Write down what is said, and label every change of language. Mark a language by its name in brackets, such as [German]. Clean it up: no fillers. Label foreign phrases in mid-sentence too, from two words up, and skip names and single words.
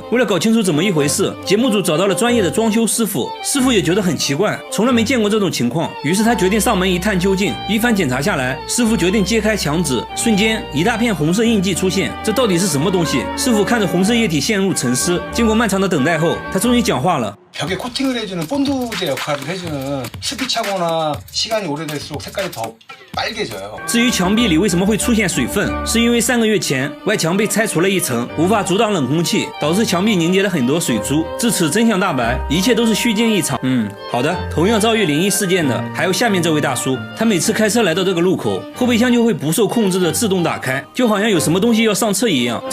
[Chinese] 为了搞清楚怎么一回事，节目组找到了专业的装修师傅，师傅也觉得很奇怪，从来没见过这种情况，于是他决定上门一探究竟。一番检查下来，师傅决定揭开墙纸，瞬间一大片红色印记出现，这到底是什么东西？师傅看着红色液体陷入沉思，经过漫长的等待后，他终于讲话了。 [Korean] 벽에 코팅을 해주는 본드제 역할을 해주는 습이 차거나 시간이 오래될수록 색깔이 더 빨개져요. [Chinese] 至于墙壁里为什么会出现水分，是因为3个月前外墙被拆除了一层，无法阻挡冷空气，导致墙壁凝结了很多水珠。至此真相大白，一切都是虚惊一场。好的。同样遭遇灵异事件的还有下面这位大叔，他每次开车来到这个路口，后备箱就会不受控制的自动打开，就好像有什么东西要上车一样。